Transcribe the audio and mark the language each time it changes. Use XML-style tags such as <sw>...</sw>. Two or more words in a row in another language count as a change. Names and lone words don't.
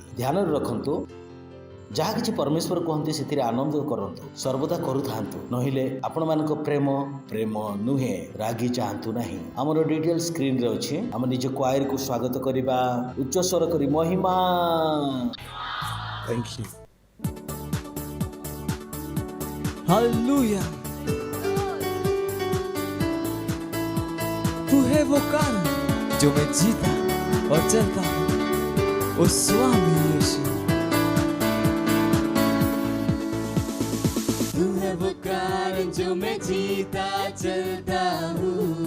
<or>ଧ୍ୟାନରେ ରଖନ୍ତୁ, ଯାହା କିଛି ପରମେଶ୍ୱର କୁହନ୍ତି ସେଥିରେ ଆନନ୍ଦ କରନ୍ତୁ, ସର୍ବଦା କରୁଥାନ୍ତୁ। ନହେଲେ ଆପଣମାନଙ୍କ ପ୍ରେମ ନୁହେଁ। ରାଗି ଯାଆନ୍ତୁ ନାହିଁ। ଆମର ଡିଟେଲ ସ୍କ୍ରିନରେ ଅଛି। ଆମେ ନିଜ କ୍ୱାୟରକୁ ସ୍ୱାଗତ କରିବା ଉଚ୍ଚ ସ୍ୱର କରି ମହିମା।</or> <en>Thank you.</en> <hi>हालेलुया। तू है वो कारण जो मैं जीता और चलता हूँ। ओ स्वामी यीशु, तू है वो कारण जो मैं जीता चलता हूँ।</hi>